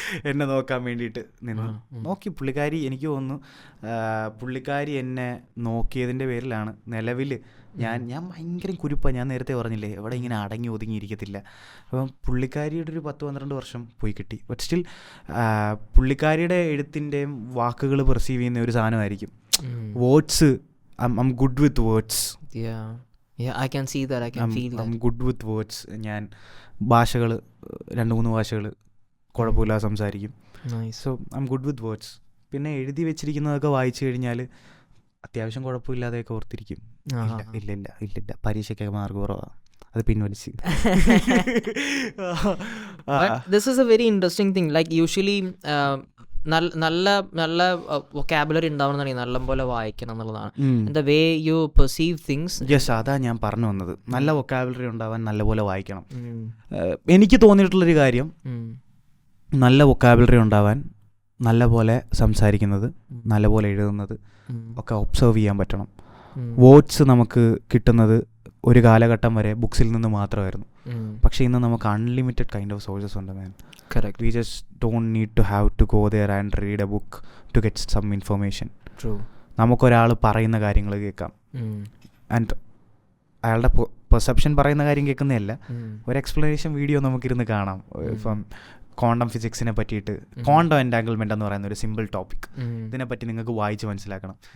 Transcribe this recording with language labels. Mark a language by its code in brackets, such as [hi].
[ml] എന്നെ നോക്കാൻ വേണ്ടിയിട്ട് നോക്കി പുള്ളിക്കാരി. എനിക്ക് തോന്നുന്നു പുള്ളിക്കാരി എന്നെ നോക്കിയതിൻ്റെ പേരിലാണ് നിലവിൽ ഞാൻ ഭയങ്കര കുരുപ്പാണ്. ഞാൻ നേരത്തെ പറഞ്ഞില്ലേ, എവിടെ ഇങ്ങനെ അടങ്ങി ഒതുങ്ങിയിരിക്കത്തില്ല. അപ്പം പുള്ളിക്കാരിയുടെ ഒരു 10-12 വർഷം പോയി കിട്ടി. ബട്ട് സ്റ്റിൽ പുള്ളിക്കാരിയുടെ എഴുത്തിൻ്റെയും വാക്കുകൾ പെർസീവ് ചെയ്യുന്ന ഒരു സാധനമായിരിക്കും words. [en] I'm good with words. Yeah, I can see that. I can feel that. I'm good with words. [ml] ഞാൻ ഭാഷകൾ 2-3 ഭാഷകൾ കുഴപ്പമില്ലാതെ സംസാരിക്കും. So [en] I'm good with words. [ml] പിന്നെ എഴുതി വെച്ചിരിക്കുന്നതൊക്കെ വായിച്ചു കഴിഞ്ഞാൽ അത്യാവശ്യം കുഴപ്പമില്ലാതെയൊക്കെ ഓർത്തിരിക്കും. ഇല്ല പരീക്ഷയ്ക്കൊക്കെ മാർക്ക് കുറവാണ്, അത് പിൻവലിച്ച്. [en] This is a very interesting thing. Like usually [ml] നല്ല വൊക്കാബുലറി ഉണ്ടാവണമെന്നുണ്ടെങ്കിൽ നല്ലപോലെ വായിക്കണം എന്നുള്ളതാണ്. [en] The way you perceive things. [ml] Yes, അതാ ഞാൻ പറഞ്ഞു വന്നത്. നല്ല വൊക്കാബുലറി ഉണ്ടാവാൻ നല്ലപോലെ വായിക്കണം. എനിക്ക് തോന്നിയിട്ടുള്ളൊരു കാര്യം, നല്ല വൊക്കാബുലറി ഉണ്ടാവാൻ നല്ലപോലെ സംസാരിക്കുന്നത്, നല്ലപോലെ എഴുതുന്നത് ഒക്കെ ഒബ്സർവ് ചെയ്യാൻ പറ്റണം. വേർഡ്സ് നമുക്ക് കിട്ടുന്നത് ഒരു കാലഘട്ടം വരെ ബുക്സിൽ നിന്ന് മാത്രമായിരുന്നു. പക്ഷേ ഇന്ന് നമുക്ക് അൺലിമിറ്റഡ് കൈൻഡ് ഓഫ് സോഴ്സസ് ഉണ്ട് മാൻ. [en] Correct. We just don't need to have to go there and read a book to get some information. True. [ml] നമുക്കൊരാൾ പറയുന്ന കാര്യങ്ങൾ കേൾക്കാം. ആൻഡ് അയാളുടെ പെർസെപ്ഷൻ പറയുന്ന കാര്യം കേൾക്കുന്നതല്ല, ഒരു എക്സ്പ്ലനേഷൻ വീഡിയോ നമുക്കിരുന്ന് കാണാം. ഇപ്പം ക്വാണ്ടം ഫിസിക്സിനെ പറ്റിയിട്ട്, ക്വാണ്ടം എൻറ്റാങ്കിൾമെൻ്റ് എന്ന് പറയുന്ന ഒരു സിമ്പിൾ ടോപ്പിക്, ഇതിനെപ്പറ്റി നിങ്ങൾക്ക് വായിച്ച് മനസ്സിലാക്കണം.